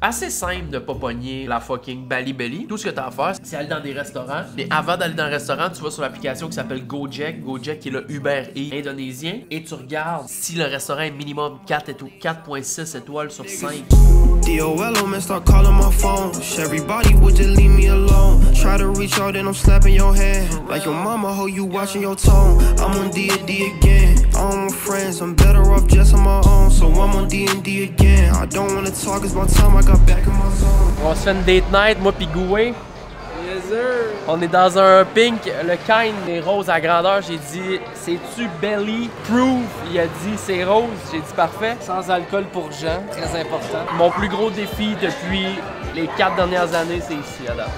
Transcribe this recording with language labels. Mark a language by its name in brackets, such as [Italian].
[French] Assez simple de pas pogner la fucking Bali Belly. Tout ce que tu as à faire, c'est aller dans des restaurants. Mais avant d'aller dans le restaurant, tu vas sur l'application qui s'appelle Gojek. Gojek qui est le Uber Eats indonésien. Et tu regardes si le restaurant est minimum 4,6 étoiles sur 5. [English] DOL, man, start calling my phone. Everybody would just leave me alone. Try to reach out and I'm slapping your hand. Like your mama, how you watching your tone. I'm on D&D again. I don't want friends, I'm better off just on my own. So I'm on D&D again. I don't wanna talk, it's my time, I got back in my zone. [French] On se fait une date night, moi pis Gouin. [English] Yes, sir. [French] On est dans un pink, le kind des roses à grandeur. J'ai dit, c'est-tu [English] belly proof? [French] Il a dit, c'est rose. J'ai dit, parfait. Sans alcool pour Jean, très important. Mon plus gros défi depuis Les 4 dernières années, c'est ici à date.